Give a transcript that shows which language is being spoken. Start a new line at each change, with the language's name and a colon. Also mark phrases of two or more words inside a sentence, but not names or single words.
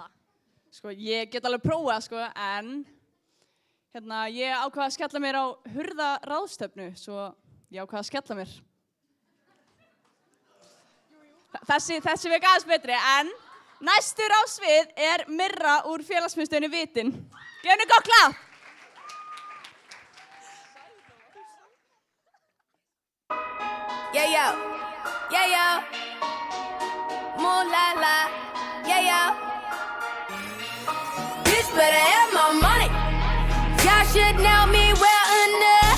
Icelandic: Sko, ég get alveg prófað, sko, en ég ákvað að skella mér á hurðaráðstefnu, svo ég ákvað að skella mér. Þessi vek aðeins betri, en næstur á svið er Mirra úr félagsmiðstöðinni Vitin. Gefum henni gott klapp!
English: Yeah, yo. Yeah, yo. Moon la la. Yeah, yo. Bitch better have my money. Y'all should know me well enough.